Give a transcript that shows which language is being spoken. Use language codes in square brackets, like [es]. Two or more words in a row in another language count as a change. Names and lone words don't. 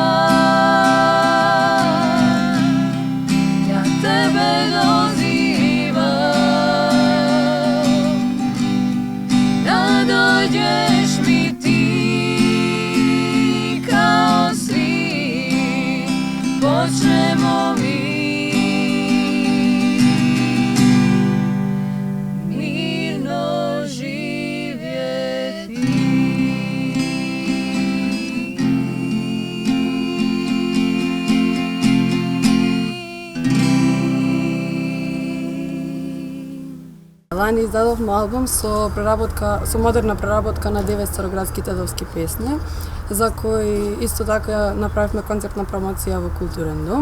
[sr] Ja tebe dozivam da dođeš mi ti kao svi počnemo mi mirno živjeti. [mk] Лани издадовме албум со модерна преработка на 9 староградски тедовски песни, за кои исто така направивме концертна промоција во Културен дом.